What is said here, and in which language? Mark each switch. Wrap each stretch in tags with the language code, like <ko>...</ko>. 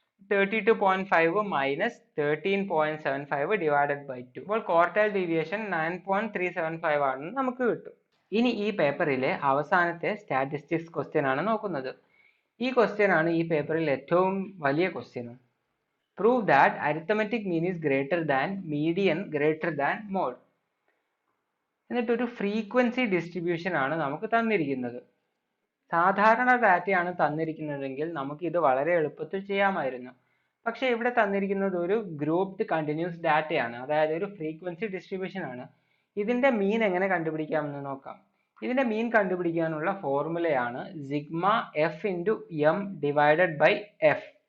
<ml>32.5 minus 13.75 divided by 2. അപ്പോൾ quartile deviation 9.375 ആണെന്ന് നമുക്ക് കിട്ടും. ഇനി ഈ പേപ്പറിലെ അവസാനത്തെ സ്റ്റാറ്റിസ്റ്റിക്സ് ക്വസ്റ്റ്യൻ ആണ് നോക്കുന്നത്. ഈ ക്വസ്റ്റ്യൻ ആണ് ഈ പേപ്പറിൽ ഏറ്റവും വലിയ ക്വസ്റ്റ്യനും.</ml> <en>Prove that arithmetic mean is greater than median greater than mode.</en> <ml>എന്നിട്ടൊരു ഫ്രീക്വൻസി ഡിസ്ട്രിബ്യൂഷൻ ആണ് നമുക്ക് തന്നിരിക്കുന്നത്. സാധാരണ ഡാറ്റയാണ് തന്നിരിക്കുന്നതെങ്കിൽ നമുക്ക് ഇത് വളരെ എളുപ്പത്തിൽ ചെയ്യാമായിരുന്നു. പക്ഷെ ഇവിടെ തന്നിരിക്കുന്നത് ഒരു ഗ്രൂപ്പ്ഡ് കണ്ടിന്യൂസ് ഡാറ്റയാണ്, അതായത് ഒരു ഫ്രീക്വൻസി ഡിസ്ട്രിബ്യൂഷൻ ആണ്. ഇതിന്റെ മീൻ എങ്ങനെ കണ്ടുപിടിക്കാമെന്ന് നോക്കാം. ഇതിന്റെ മീൻ കണ്ടുപിടിക്കാനുള്ള ഫോർമുലയാണ് sigma F into M divided by F.</ml>